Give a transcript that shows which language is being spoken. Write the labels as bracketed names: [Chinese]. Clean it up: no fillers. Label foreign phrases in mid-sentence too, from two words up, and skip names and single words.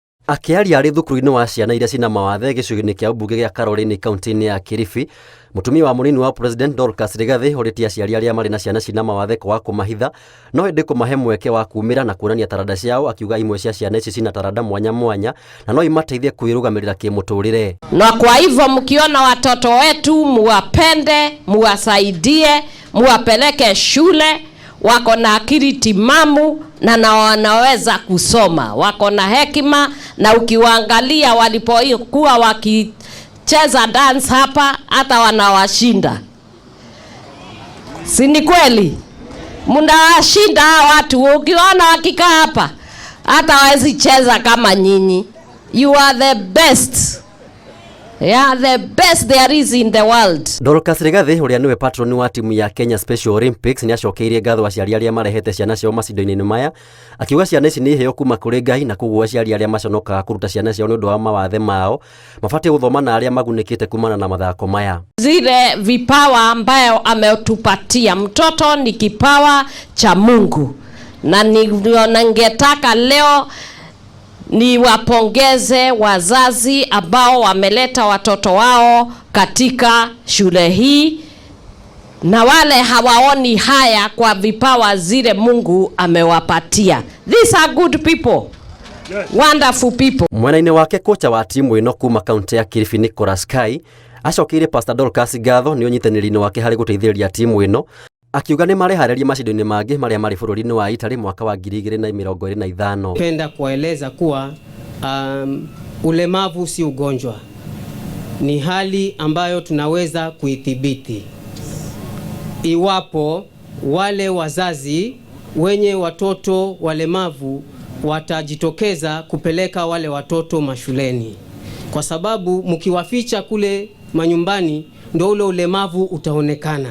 [Kikuyu] Akiaria ari thukuru-ini wa ciana iria cina mawathe gĩcigo-inĩ kĩa ũmbunge gĩa Karolini kaunti-inĩ ya Kilifi, mũtumia wa mũnini wa President Dorcas Rigathi ũrĩtie aciari arĩa marĩ na ciana cina mawathe kwaga kũmahitha no ĩndĩ kũmahe mweke wa kumĩra na kuonania taranda ciao, akiuga imwe cia ciana ici cina taranda mwanya mwanya na no imateithie kwĩrũgamĩrĩra kĩmũtũrĩre. [Swahili] Na kwa hivyo mkiona watoto wetu muwapende, muwasaidie, muwapeleke shule, wako na akili timamu na wanaweza kusoma, wako na hekima, na ukiwaangalia walipokuwa wakicheza dance hapa hata wanawashinda. Si ni kweli? Mnawashinda watu, ukiona wakikaa hapa hata hawezi cheza kama nyinyi. [English] You are the best. Yeah, the best there is in the world. [Kikuyu] Dorcas Rigathi uria niwe patron wa timu ya Kenya Special Olympics ni acokeirie ngatho aciari aria marehete ciana ciao macindo-inĩ maya, akiuga ciana ici nĩ iheo kuma kũrĩ Ngai na koguo aciari aria maconokaga kũruta ciana ciao nĩ ũndũ wa mawathe mao mabatie gũthoma na aria magunĩkĩte kumana na mathako maya. [Swahili] Zile vipawa ambayo ametupatia, mtoto ni kipawa cha Mungu, na ningetaka leo ni wapongeze wazazi ambao wameleta watoto wao katika shule hii, na wale hawaoni haya kwa vipawa zile Mungu amewapatia. [English] These are good people. Yes. Wonderful people. [Kikuyu] Mwena-inĩ wake kocha wa timu ĩno kuma kaunti ya Kilifi Nicholas Kai acokeire Pastor Dorcas ngatho nĩ ũnyitanĩri-inĩ wake harĩ gũteithĩrĩria timu ĩno, akiuga nĩ marehareria macindo-inĩ mangĩ marĩa marĩ bũrũri-inĩ wa Italy mwaka wa 2025. [Swahili] Penda kueleza kuwa ulemavu si ugonjwa, ni hali ambayo tunaweza kuidhibiti iwapo wale wazazi wenye watoto walemavu watajitokeza kupeleka wale watoto mashuleni, kwa sababu mkiwaficha kule manyumbani ndio ule ulemavu utaonekana.